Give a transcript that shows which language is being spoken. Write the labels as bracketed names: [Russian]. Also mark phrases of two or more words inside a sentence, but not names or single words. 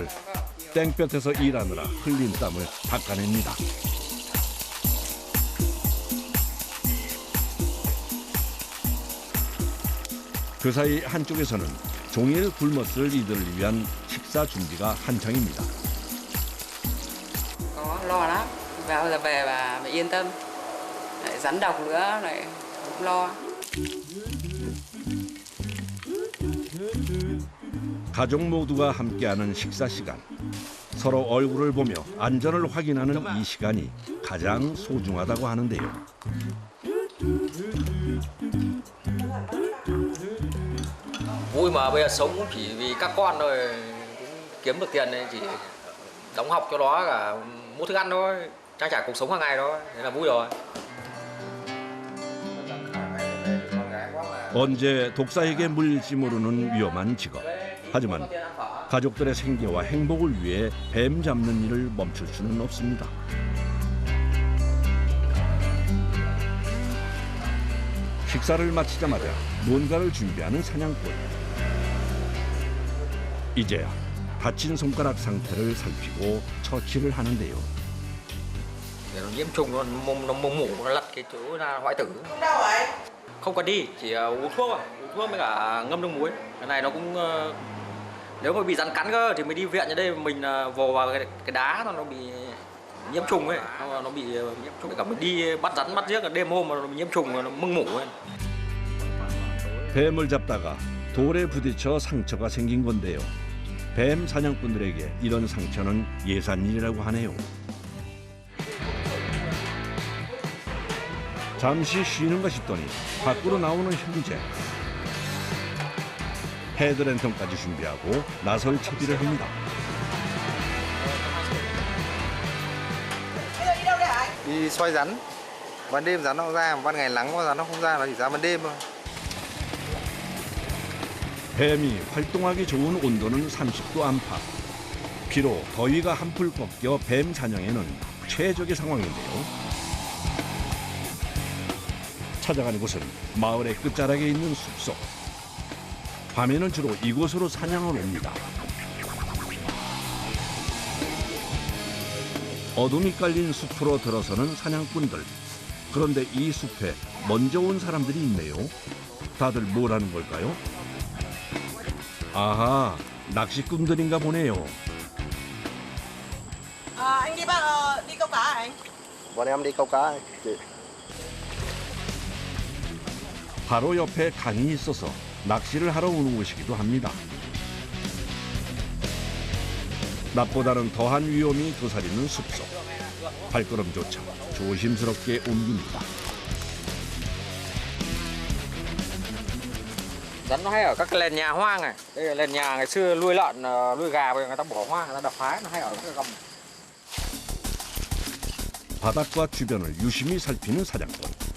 [Korean] 땡볕에서 일하느라 흘린 땀을 닦아냅니다. 그 사이 한쪽에서는 종일 굶었을 이들을 위한 식사 준비가 한창입니다. [Vietnamese] Có lo lắm. Vào giờ về bà phải yên tâm. Lại rắn độc nữa lại cũng lo. [Korean] 가족 모두가 함께하는 식사 시간. 서로 얼굴을 보며 안전을 확인하는 이 시간이 가장 소중하다고 하는데요. [Vietnamese] Vui mà bây giờ sống chỉ vì các con thôi, kiếm được tiền này chỉ đóng học cho nó cả mua thức ăn thôi, trang trải cuộc sống hàng ngày thôi, thế là vui rồi. [Korean] 언제 독사에게 물릴지 모르는 위험한 직업. 하지만 가족들의 생계와 행복을 위해 뱀 잡는 일을 멈출 수는 없습니다. 식사를 마치자마자 뭔가를 준비하는 사냥꾼. 이제야 다친 손가락 상태를 살피고 처치를 하는데요. [Vietnamese] Để nó nhiễm trùng nó mổ nó lật cái chỗ ra hoại tử. Không đau vậy? Không cần đi, chỉ uống thuốc thôi, uống thuốc với cả ngâm nước muối. Cái này nó cũng nếu mà bị rắn cắn cơ thì mới đi viện, ở đây mình vồ vào cái đá nó bị nhiễm trùng ấy, nó bị nhiễm trùng, cả mình đi bắt rắn bắt giết đêm hôm mà nó bị nhiễm trùng nó mưng mủ ấy. [Korean] 뱀을 잡다가 돌에 부딪혀 상처가 생긴 건데요. 뱀 사냥꾼들에게 이런 상처는 예산일이라고 하네요. 잠시 쉬는가 싶더니 밖으로 나오는 형제. 헤드랜턴까지 준비하고 나설 채비를 합니다. [Vietnamese] Bây giờ đi đâu đấy anh? Đi xoay rắn. Ban đêm rắn nó ra, ban ngày nắng rắn nó không ra, nó chỉ ra ban đêm thôi. [Korean] 뱀이 활동하기 좋은 온도는 30도 안팎. 비록 더위가 한풀 꺾여 뱀 사냥에는 최적의 상황인데요. 찾아가는 곳은 마을의 끝자락에 있는 숲속. 밤에는 주로 이곳으로 사냥을 옵니다. 어둠이 깔린 숲으로 들어서는 사냥꾼들. 그런데 이 숲에 먼저 온 사람들이 있네요. 다들 뭘 하는 걸까요? 아하, 낚시꾼들인가 보네요. [Vietnamese] Anh đi đi câu cá hả anh? Bọn em đi câu cá. [Korean] 바로 옆에 강이 있어서 낚시를 하러 오는 곳이기도 합니다. 낮보다는 더한 위험이 도사리는 숲속. 발걸음조차 조심스럽게 옮깁니다. [Vietnamese] Rắn nó hay ở các cái nền nhà hoang này. Đây là nền nhà ngày xưa nuôi lợn, nuôi gà bây giờ người ta bỏ hoang, người ta đập phá, nó hay ở cái gầm. [Korean] 바닥과 주변을 유심히 살피는 사냥꾼.